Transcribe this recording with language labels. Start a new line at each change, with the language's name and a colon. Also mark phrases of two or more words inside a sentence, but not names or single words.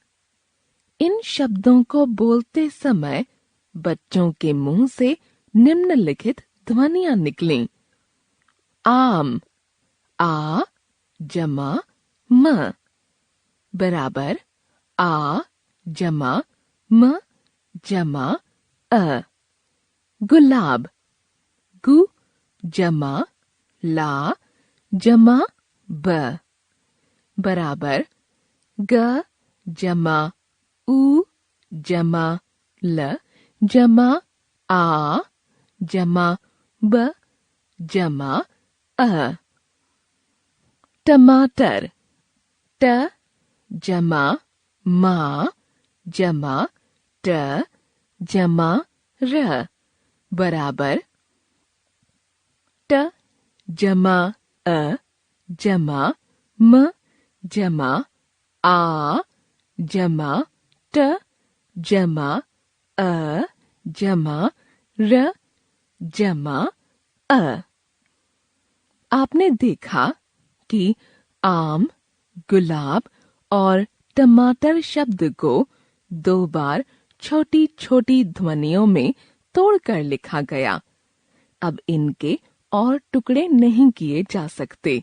Hindi: इन शब्दों को बोलते समय बच्चों के मुंह से निम्नलिखित ध्वनियां निकलीं। आम, आ जमा म बराबर आ जमा म जमा अ। गुलाब, गु जमा ला जमा ब बराबर ग जमा उ जमा ल जमा आ जमा ब जमा अ। टमाटर ट जमा मा जमा ट जमा र बराबर ट जमा अ जमा म जमा आ जमा ट जमा अ जमा र जमा अ। आपने देखा कि आम, गुलाब और टमाटर शब्द को 2 बार छोटी छोटी ध्वनियों में तोड़कर लिखा गया। अब इनके और टुकड़े नहीं किए जा सकते।